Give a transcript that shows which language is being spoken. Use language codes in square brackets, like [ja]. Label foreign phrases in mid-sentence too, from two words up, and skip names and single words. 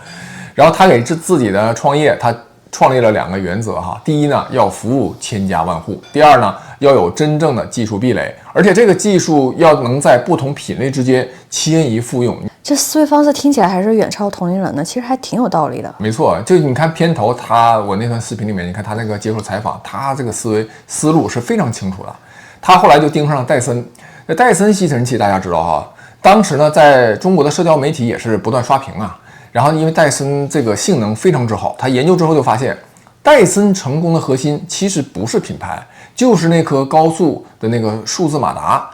[zh] 然後他給自己的創業，他創立了2個原則第一呢，要服務千家萬戶；第二呢，要有真正的技術壁壘，而且這個技術要能在不同品類之間遷移複用。這思維方式聽起来還是遠超同齡人的，其實還挺有道理的。沒錯，就你看片頭我那段视頻裡面，你看他那個接受採訪，他這個思路是非常清楚的。他後來就盯上了戴森，那戴森吸尘器大家知道哈，当时呢在中国的社交媒体也是不断刷屏啊。然後因为戴森这个性能非常之好，他研究之後就發現，戴森成功的核心其實不是品牌，就是那顆高速的那個數字馬達。